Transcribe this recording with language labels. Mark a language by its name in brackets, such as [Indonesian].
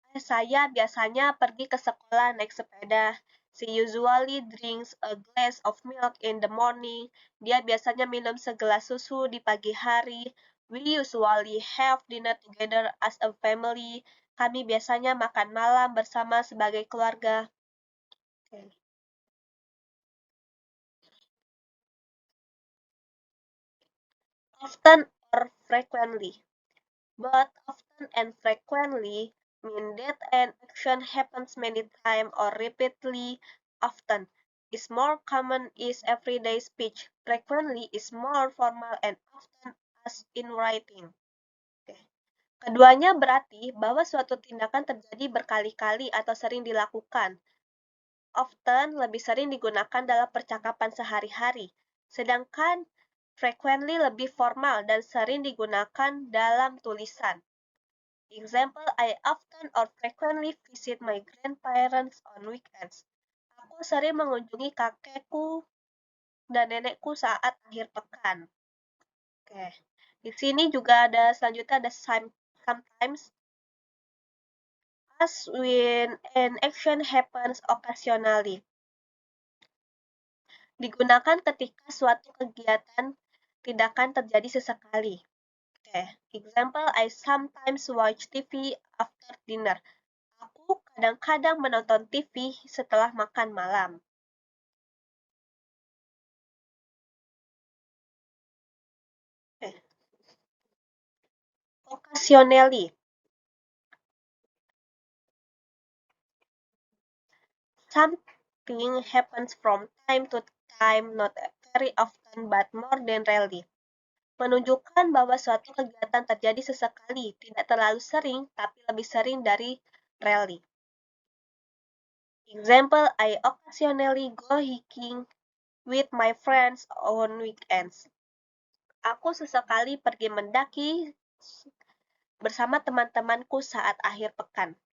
[Indonesian] Saya biasanya pergi ke sekolah naik sepeda. [English] She usually drinks a glass of milk in the morning. [Indonesian] Dia biasanya minum segelas susu di pagi hari. [English] We usually have dinner together as a family. [Indonesian] Kami biasanya makan malam bersama sebagai keluarga. [English] Often or frequently. Both often and frequently mean that an action happens many times or repeatedly. Often is more common is everyday speech. Frequently is more formal and often as in writing. [Indonesian] Keduanya berarti bahwa suatu tindakan terjadi berkali-kali atau sering dilakukan. Often lebih sering digunakan dalam percakapan sehari-hari, sedangkan frequently lebih formal dan sering digunakan dalam tulisan. [English] Example, I often or frequently visit my grandparents on weekends. [Indonesian] Aku sering mengunjungi kakekku dan nenekku saat akhir pekan. Oke. Di sini juga ada selanjutnya ada sometimes. [English] As when an action happens occasionally. [Indonesian] Digunakan ketika suatu kegiatan tindakan terjadi sesekali. [English] Example, I sometimes watch TV after dinner. [Indonesian] Aku kadang-kadang menonton TV setelah makan malam. [English] Occasionally. Something happens from time to time, not very often, but more than rarely. [Indonesian] Menunjukkan bahwa suatu kegiatan terjadi sesekali, tidak terlalu sering, tapi lebih sering dari rarely. [English] Example, I occasionally go hiking with my friends on weekends. [Indonesian] Aku sesekali pergi mendaki bersama teman-temanku saat akhir pekan.